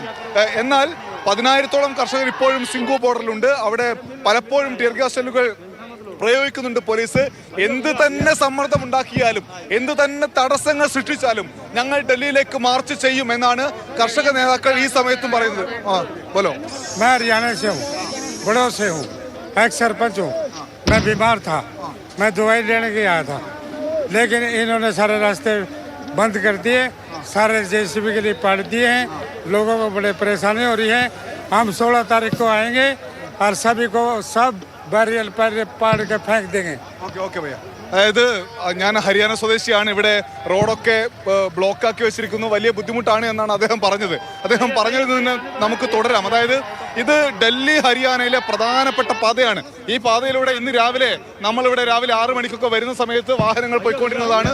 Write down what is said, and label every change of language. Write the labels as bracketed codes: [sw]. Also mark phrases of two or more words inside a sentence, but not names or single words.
[ml] എന്നാൽ 10,000-ഓളം കർഷകർ ഇപ്പോഴും സിംഘു ബോർഡറിലുണ്ട്. അവിടെ പലപ്പോഴും ടിയർ ഗ്യാസ് ഷെല്ലുകൾ പ്രയോഗിക്കുന്നുണ്ട് പോലീസ്. എന്ത് തന്നെ സമ്മർദ്ദം ഉണ്ടാക്കിയാലും, എന്ത് തന്നെ തടസ്സങ്ങൾ സൃഷ്ടിച്ചാലും ഞങ്ങൾ ഡൽഹിയിലേക്ക് മാർച്ച് ചെയ്യും എന്നാണ് കർഷക നേതാക്കൾ ഈ സമയത്തും പറയുന്നത്. [hi] बोलो। मैं हरियाणा से हूँ, बड़ों से हूँ, एक सरपंच हूँ। मैं बीमार था, मैं दवाई लेने के आया था, लेकिन इन्होंने सारे रास्ते बंद कर दिए, सारे जेसीबी के लिए पाड़ दिए हैं। लोगों को बड़े परेशानी हो रही है। हम 16 तारीख को आएंगे और सभी को सब बैरियर पाड़ के फेंक देंगे। [ml] ഓക്കെ ഭയ്യ. അതായത് ഞാൻ ഹരിയാന സ്വദേശിയാണ്. ഇവിടെ റോഡൊക്കെ ബ്ലോക്കാക്കി വെച്ചിരിക്കുന്നു, വലിയ ബുദ്ധിമുട്ടാണ് എന്നാണ് അദ്ദേഹം പറഞ്ഞത്. അദ്ദേഹം പറഞ്ഞതിൽ നിന്ന് നമുക്ക് തുടരാം. അതായത് ഇത് ഡൽഹി ഹരിയാനയിലെ പ്രധാനപ്പെട്ട പാതയാണ്. ഈ പാതയിലൂടെ ഇന്ന് നമ്മളിവിടെ രാവിലെ 6 മണിക്കൊക്കെ വരുന്ന സമയത്ത് വാഹനങ്ങൾ പോയിക്കൊണ്ടിരുന്നതാണ്.